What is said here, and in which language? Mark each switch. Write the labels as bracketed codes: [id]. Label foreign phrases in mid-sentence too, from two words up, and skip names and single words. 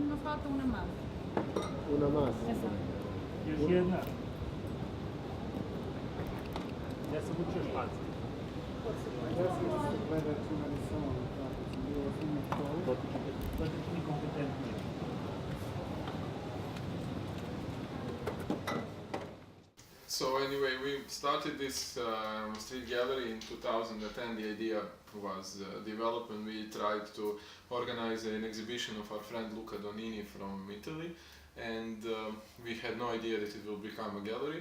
[es] falta una más. Una más. Esa. [bs] Još jedna. Ja sam učio španski. Dotični kompetentni. [en] So anyway, we started this street gallery in 2010. The idea was developed when we tried to organize an exhibition of our friend Luca Donini from Italy, and we had no idea that it will become a gallery.